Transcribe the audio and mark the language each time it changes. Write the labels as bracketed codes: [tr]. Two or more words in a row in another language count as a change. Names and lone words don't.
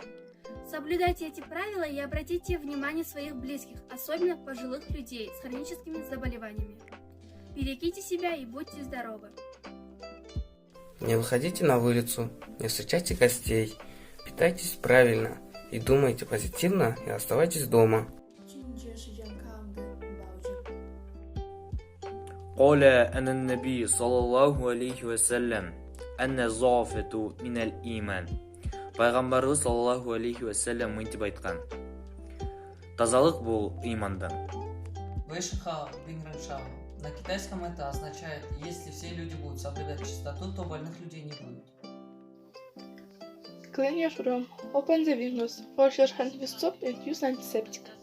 [ru] Соблюдайте эти правила и обратите внимание своих близких, особенно пожилых людей с хроническими заболеваниями. Берегите себя и будьте здоровы. Не выходите на улицу, не встречайте гостей, питайтесь правильно и думайте позитивно и оставайтесь дома. [ar] قال أن النبي صلى الله عليه وسلم أن الضعفة من الإيمان. [ky] Пайғамбарыбыз [ar] صلى الله عليه وسلم [ky] мынтип айткан. Тазалык бул имандан. [zh] 卫生好，病人少. [ru] На китайском это означает, если все люди будут соблюдать чистоту, то больных людей не будет. [en] Clean your room, open the windows, wash your hands with soap and use antiseptic.